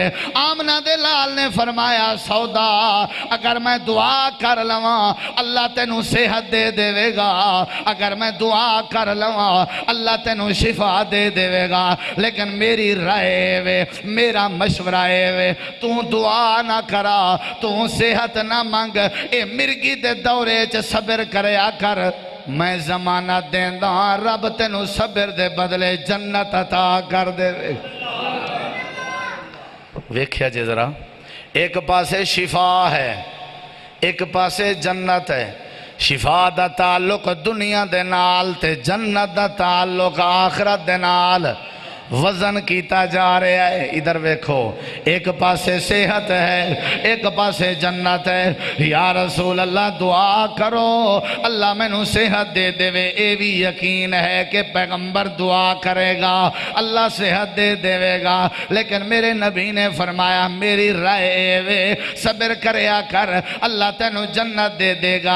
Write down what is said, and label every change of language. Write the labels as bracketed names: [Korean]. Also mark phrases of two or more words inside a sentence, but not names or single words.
[Punjabi] آمنہ دے لال نے فرمایا سودا اگر میں دعا کر لواں اللہ تینو صحت دے دے وے گا، اگر میں دعا کر لواں اللہ تینو شفا دے دے وے گا، لیکن میری رائے وے، میرا مشورہ وے، تو دعا نہ کرا، تو صحت نہ مانگ، اے مرگی دے دورے چ صبر کریا کر، میں زمانہ دیندہ رب تینو صبر دے بدلے جنت عطا کر دے وے۔ ویکھیا جے ذرا، ایک پاسے شفا ہے، ایک پاسے جنت ہے۔ شفا دا تعلق دنیا دے نال تے جنت دا تعلق آخرت دے نال وزن کیتا جا رہا ہے۔ ادھر ویکھو، ایک پاسے صحت ہے، ایک پاسے جنت ہے۔ [Arabic] یا رسول اللہ [Punjabi] دعا کرو اللہ میں نو صحت دے دے وے، اے بھی یقین ہے کہ پیغمبر دعا کرے گا اللہ صحت دے دے وے گا، لیکن میرے نبی نے فرمایا میری رائے وے، صبر کریا کر اللہ تینو جنت دے دے گا۔